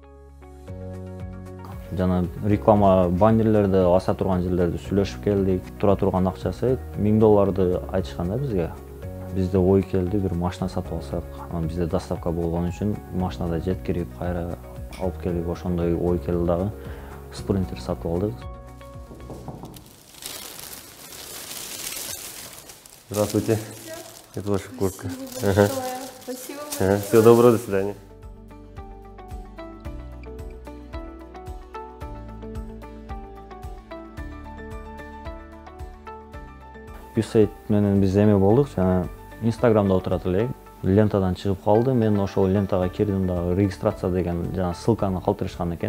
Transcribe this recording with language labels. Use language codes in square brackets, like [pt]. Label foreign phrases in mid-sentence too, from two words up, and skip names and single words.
[ky] Жана реклама баннерлерди аса турган жерлерди сүйлөшүп келдик. Тура турган акчасы $1000 айтышкан да бизге. Бизде ой келди, бир машина сатып алсак. Анан бизде доставка болгон үчүн машинада жеткирип, кайра алып келип, ошондой ой келди дагы. Спринтер сатып алдык. [ru] Здравствуйте. Это ваша куртка. Спасибо. Всего доброго, до свидания. [ky] Юсейт менен биз эме болдук, жана Инстаграмда отурат элек. Лентадан чыгып калды. Мен ошол лентага кирдим дагы, регистрация деген жана ссылканы калтырышкан экен.